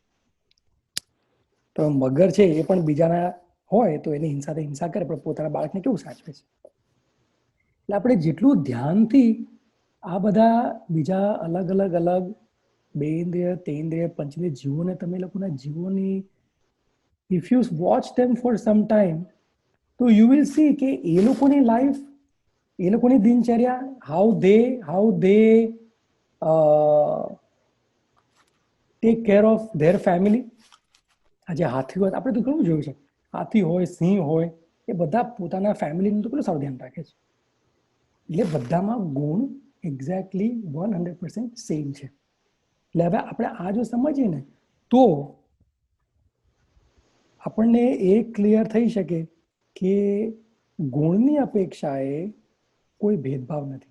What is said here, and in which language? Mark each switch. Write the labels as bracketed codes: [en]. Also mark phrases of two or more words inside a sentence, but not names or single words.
[gu] તો મગર છે એ પણ બીજાના હોય તો એની હિંસા કરે, પણ પોતાના બાળકને કેવું સાચવે છે. એટલે આપણે જેટલું ધ્યાનથી આ બધા બીજા અલગ બેન્દ્રિય, તેન્દ્રિય, પંચેન્દ્રિય જીવોને તમે લોકોના જીવોની [en] if you watch them for some time [gu] તો [en] you will see [gu] કે એ લોકોની લાઈફ, એ લોકોની દિનચર્યા, [en] how they take care of their family. [gu] આજે હાથી હોય, આપણે તો ઘણું જોયું છે, હાથી હોય, સિંહ હોય, એ બધા પોતાના ફેમિલીનું તો કેટલું સારું ધ્યાન રાખે છે. એટલે બધામાં ગુણ [en] exactly 100% same [gu] છે. એટલે હવે આપણે આ જો સમજીએ ને તો આપણને એ ક્લિયર થઈ શકે કે ગુણની અપેક્ષાએ કોઈ ભેદભાવ નથી.